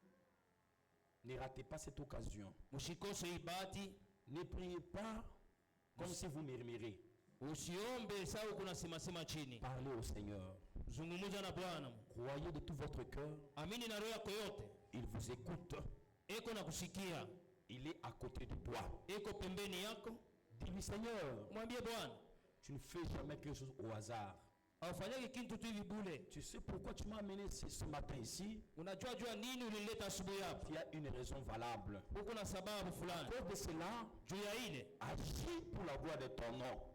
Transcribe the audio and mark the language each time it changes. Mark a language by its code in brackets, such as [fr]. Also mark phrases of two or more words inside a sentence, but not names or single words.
[fr] Ne ratez pas cette occasion. Ne priez pas Comme si vous murmurez. [sw] Usiombe sawa kuna sema chini. [fr] Parlez au Seigneur. [sw] Zungumuza na Bwana. [fr] Croyez de tout votre cœur. [sw] Amini na roho yako yote. [fr] Il vous écoute. [sw] Eko na kusikia. [fr] Il est à côté de toi. [sw] Eko pembeni yako. [fr] Dis-lui, Seigneur, [sw] mwambie Bwana, [fr] tu ne fais jamais quelque chose au hasard. Tu sais pourquoi tu m'as amené ce matin ici? Il y a une raison valable. À cause de cela, agis pour la gloire de ton nom.